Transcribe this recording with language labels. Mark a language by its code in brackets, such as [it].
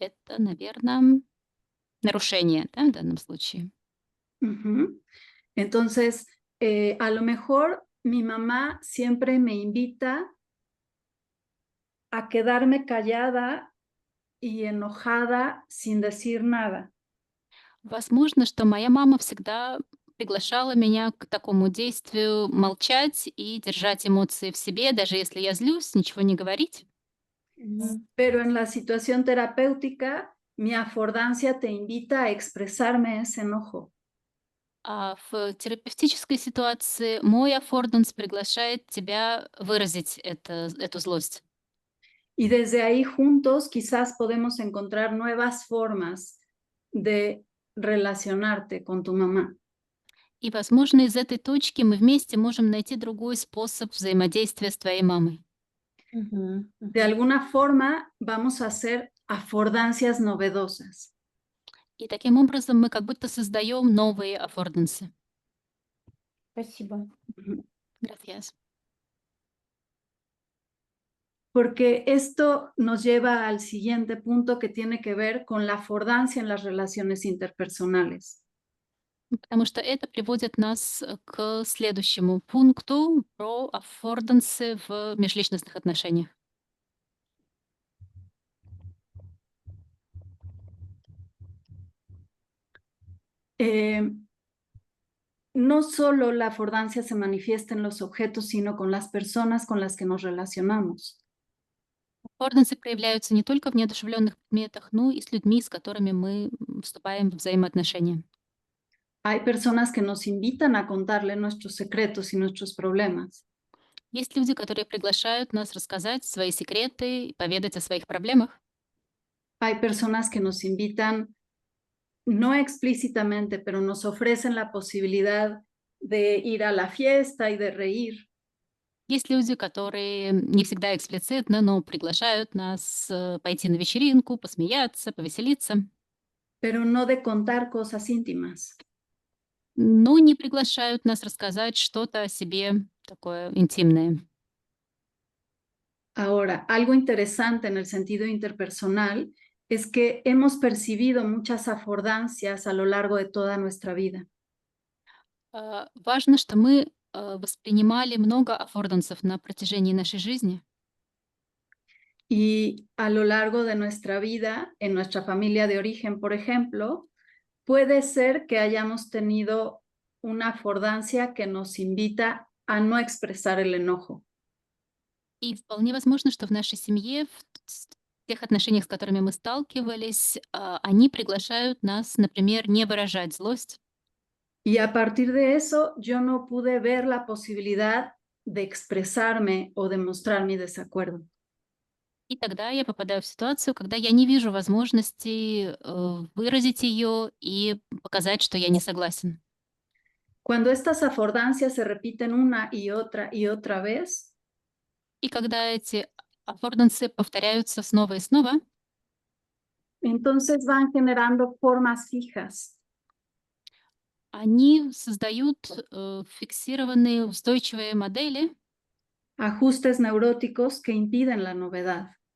[ru] Это, наверное, нарушение, да, в данном случае. Ujú. [es] Entonces, a lo mejor mi mamá siempre me invita a quedarme callada y enojada sin decir nada. [ru] Возможно, что моя мама всегда приглашала меня к такому действию молчать и держать эмоции в себе, даже если я злюсь, ничего не говорить. Мгм. [es] Pero en la situación terapéutica, mi afordancia te invita a expresarme ese enojo. [ru] А в терапевтической ситуации мой аффорданс приглашает тебя выразить эту злость. [es] Y desde ahí juntos quizás podemos encontrar nuevas formas de relacionarte con tu mamá. [ru] И, возможно, из этой точки мы вместе можем найти другой способ взаимодействия с твоей мамой. Мгм. [es] De Мгм. alguna forma vamos a hacer afordancias novedosas. [ru] И таким образом мы как будто создаем новые аффордансы. Спасибо. Ujú. [es] Gracias. Porque esto nos lleva al siguiente punto que tiene que ver con la afordancia en las relaciones interpersonales. [ru] Потому что это приводит нас к следующему пункту про аффордансы в межличностных отношениях. [es] Eh, no solo la afordancia se manifiesta en los objetos, sino con las personas con las que nos relacionamos. [ru] Аффордансы проявляются не только в неодушевленных предметах, но и с людьми, с которыми мы вступаем в взаимоотношения. [es] Hay personas que nos invitan a contarle nuestros secretos y nuestros problemas. [ru] Есть люди, которые приглашают нас рассказать свои секреты, поведать о своих проблемах. [es] Hay personas que nos invitan, no explícitamente, pero nos ofrecen la posibilidad de ir a la fiesta y de reír, [ru] Есть люди, которые не всегда эксплицитно, но приглашают нас пойти на вечеринку, посмеяться, повеселиться, [es] pero no de contar cosas íntimas. [ru] но не приглашают нас рассказать что-то о себе такое интимное. [es] Ahora, algo interesante en el sentido interpersonal es que hemos percibido muchas afordancias a lo largo de toda nuestra vida. [ru] Важно, что мы воспринимали много аффордансов на протяжении нашей жизни. [es] Y a lo largo de nuestra vida, en nuestra familia de origen, por ejemplo, puede ser que hayamos tenido una afordancia que nos invita a no expresar el enojo. [ru] И вполне возможно, что в нашей семье, в тех отношениях, с которыми мы сталкивались, они приглашают нас, например, не выражать злость. [es] Y a partir de eso, yo no pude ver la posibilidad de expresarme o de mostrar mi desacuerdo. [ru] И тогда я попадаю в ситуацию, когда я не вижу возможности выразить ее и показать, что я не согласен. [es] Cuando estas afordancias se repiten una y otra vez, [ru] И когда эти аффордансы повторяются снова и снова, [es] entonces van generando formas fijas. [ru] они создают фиксированные устойчивые модели, [es] Ajustes neuróticos que impiden la novedad.